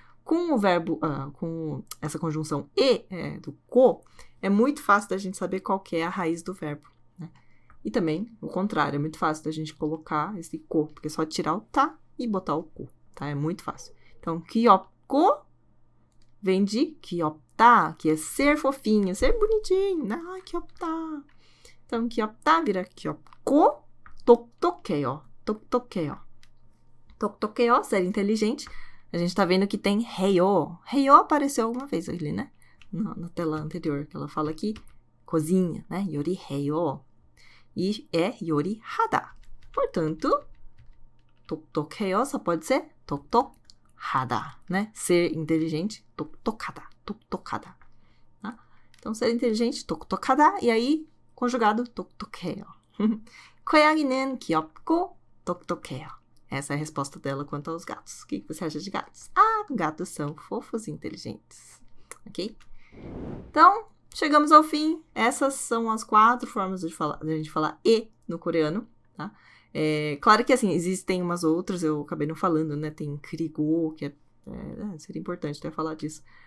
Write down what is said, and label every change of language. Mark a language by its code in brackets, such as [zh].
[pt] Com o verbo, com essa conjunção e do co, é muito fácil da gente saber qual que é a raiz do verbo, né? E também, o contrário, é muito fácil da gente colocar esse co, porque é só tirar o tá e botar o co, tá? É muito fácil. Então, 귀엽고 vem de 귀엽다, que é ser fofinho, ser bonitinho. [ko] Ah, 귀엽다. Então, 귀엽다 [pt] vira [ko] 귀엽고 똑똑해요. 똑똑해요. [pt] 똑똑해요, ser inteligente. A gente tá vendo que tem 해요. 해요 apareceu alguma vez ali, né? Na tela anterior, que ela fala aqui, cozinha, né? [ko] 요리해요. [pt] E é [ko] 요리하다. [pt] Portanto, 똑똑해요 só pode ser 똑똑하다, né? Ser inteligente, 똑똑하다. 똑똑하다. Tá? Então, ser inteligente, 똑똑하다. E aí, conjugado, 똑똑해요. [ko] 고양이는 귀엽고 똑똑해요. [pt] Essa é a resposta dela quanto aos gatos. O que você acha de gatos? Ah, gatos são fofos e inteligentes. Ok? Então, chegamos ao fim. Essas são as 4 formas de a gente falar e no coreano, tá? Claro que, assim, existem umas outras, eu acabei não falando, né? Tem 그리고, que seria importante até falar disso.